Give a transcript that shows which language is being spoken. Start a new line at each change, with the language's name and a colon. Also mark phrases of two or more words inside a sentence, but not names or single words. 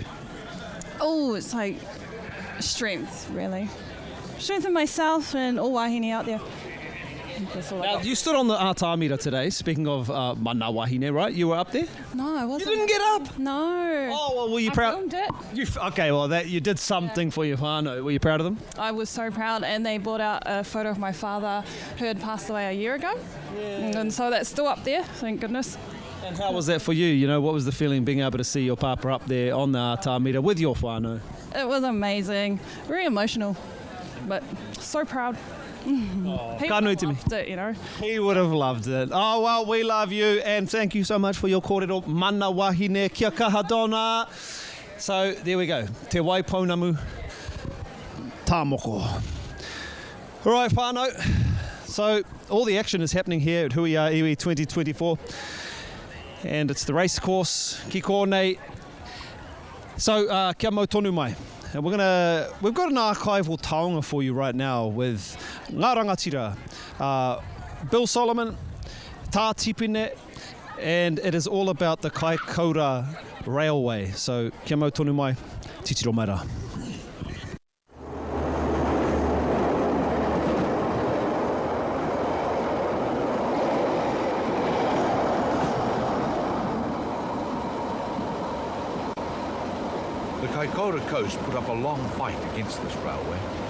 English: Oh, it's like strength, really. Strength in myself and all wahine out there. Now, you stood on the Atamira today, speaking of
Māori: mana wahine,
English: right? You were up there? No, I wasn't. You didn't get up? No. Oh, well, were you proud? I filmed it. Okay, well, you did something for your whānau. Were you proud of them? I was so proud, and they brought out a photo of my father who had passed away a year ago. Yeah. And so that's still up there, thank goodness. And how was that for you? What was the feeling being able to see your papa up there on the Atamira with your whānau? It was amazing. Very emotional, but so proud. He loved it, He would have loved it. Oh, well, we love you, and thank you so much for your kōrero.
Māori: Mana wahine, kia kaha Donna.
English: So, there we go.
Māori: Te wai pounamu. Tā moko.
English: All right, whānau. So all the action is happening here at Hui a Iwi 2024. And it's the race course,
Māori: ki kōnei. So, kia mau tonu mai.
English: And we've got an archival taonga for you right now with
Māori: ngā rangatira,
English: Bill Solomon, Tā Tipine, and it is all about the Kaikoura Railway. So,
Māori: kia mau tonu mai, titiro mai rā.
English: The Kaikoura Coast put up a long fight against this railway.